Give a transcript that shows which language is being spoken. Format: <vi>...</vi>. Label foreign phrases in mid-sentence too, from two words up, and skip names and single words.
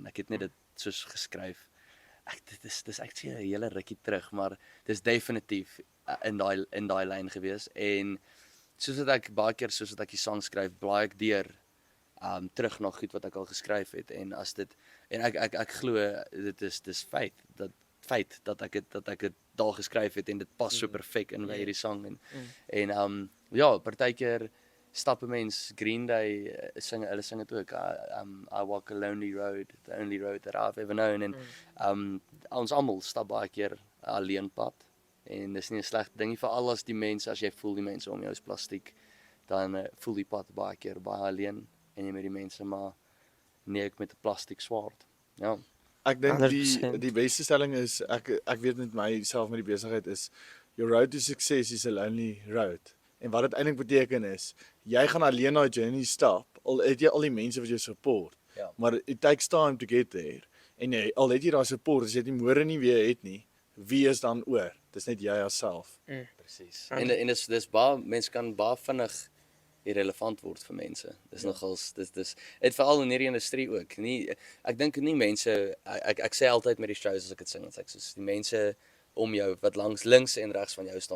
<af>Ek het net dit soos geskryf. Dis actually 'n hele rukkie terug, maar dis definitief in daai lyn gewees en soos wat ek baie keer soos wat ek die sang skryf, blaai ek deur terug na goed wat ek al geskryf het en as dit en ek glo dit is feit dat ek dit daar geskryf het en dit pas so perfek in by hierdie sang en ja, partykeer stap 'n mens Green Day hulle sing dit ook</af> <en>I walk a lonely road, the only road that I've ever known</en> <af>en ons almal stap baie keer alleen pad en dis nie 'n slegte ding nie veral as die mense as jy voel die mense om jou is plastiek dan voel die pad baie keer baie alleen en jy met die mense maar nee ek met 'n plastiek swaard. Ja. Ek dink 100%. die beste stelling is ek weet met myself met die besigheid is</af> <en>your road to success is a lonely road.</en> <af>En wat dit eintlik beteken is, jy gaan alleen daai journey stap, al het jy al die mense wat jou support. Ja.</af> <en>Maar it takes time to get there.</en> <af>En al het jy daai support, as jy dit môre nie weer het nie, wie is dan oor? Dis net jy jouself. Presies. En dis baie mense kan baie vinnig irrelevant word vir mense. Dis nogals dis dit veral in hierdie industrie ook. Ek dink nie mense ek sê altyd met die shows as ek dit sing, ek soos die mense om jou wat links en regs van jou staan.</af>